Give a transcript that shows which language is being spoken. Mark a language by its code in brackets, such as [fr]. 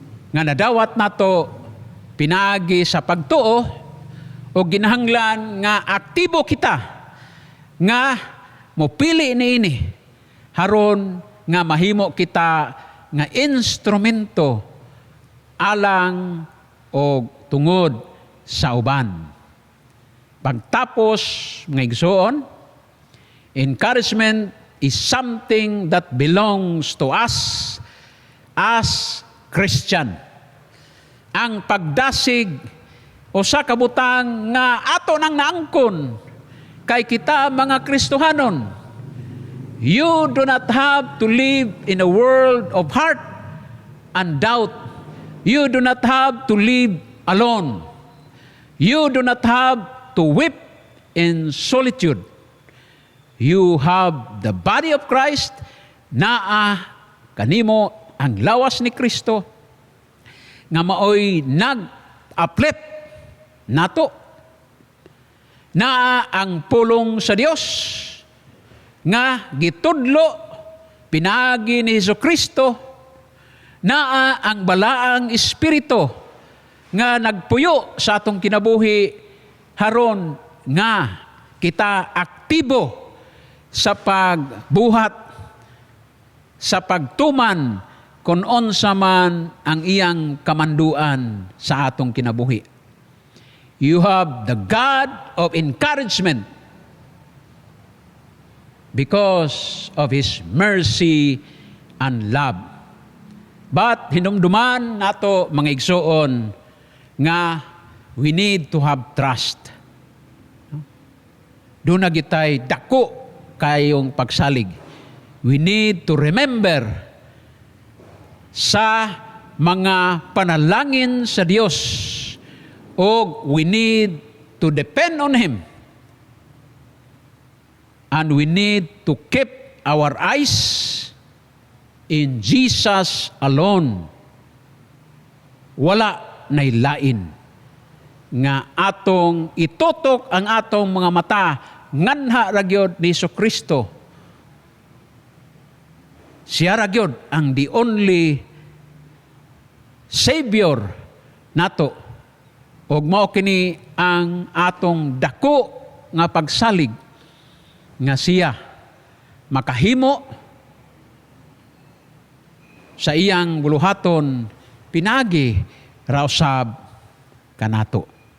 [ceb] Nga nadawat nato pinaagi sa pagtuo o ginahanglan nga aktibo kita nga mopili niini haron nga mahimo kita nga instrumento alang o tungod sa uban. Pagtapos nga igsoon, [en] encouragement is something that belongs to us as Christian. [ceb] Ang pagdasig o sa kabutang nga ato nang naangkon kay kita mga Kristohanon. [en] You do not have to live in a world of hurt and doubt. You do not have to live alone. You do not have to weep in solitude. You have the body of Christ, [ceb] naa kanimo ang lawas ni Kristo nga maoy nag-uplift nato, naa ang pulong sa Dios nga gitudlo pinaagi ni Jesucristo, naa ang balaang espiritu nga nagpuyo sa atong kinabuhi haron nga kita aktibo sa pagbuhat, sa pagtuman kung unsa man ang iyang kamanduan sa atong kinabuhi. [en] You have the God of encouragement because of His mercy and love. But [ceb] hinumduman nato mga igsoon nga [en] we need to have trust. [ceb] Doon na gitay dako kayong pagsalig. [en] We need to remember [ceb] sa mga panalangin sa Dios, o [en] we need to depend on Him, and we need to keep our eyes in Jesus alone. [ceb] Wala nay lain nga atong itutok ang atong mga mata nganha ra gyud ni Jesucristo. Siya ra gyud ang [en] the only Savior [ceb] nato. Ug mao kini ang atong dako nga pagsalig nga siya makahimo sa iyang buluhaton pinagi raw sab kanato.